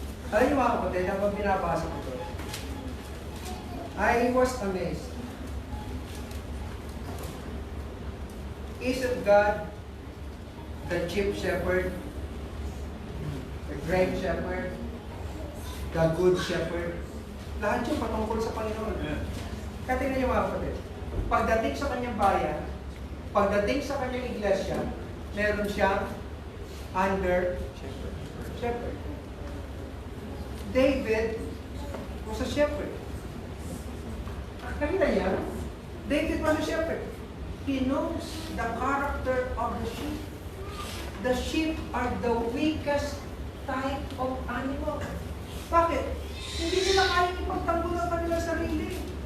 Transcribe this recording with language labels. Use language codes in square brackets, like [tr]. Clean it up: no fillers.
[tl] Alam niyo mga kapatid, habang binabasa ko ito, [en] I was amazed. Isn't God the chief shepherd, the great shepherd, the good shepherd? [tl] Lahat yung patungkol sa Panginoon. Kaya tingnan niyo mga kapatid, pagdating sa kanyang bayan, pagdating sa kanyang iglesia, meron siyang under shepherd. [en] David was a shepherd. [tl] Nakita niya? [en] David was a shepherd. He knows the character of the sheep. The sheep are the weakest type of animal. [tl] Bakit? Hindi nila kaya ipagtanggol ang kanilang sarili.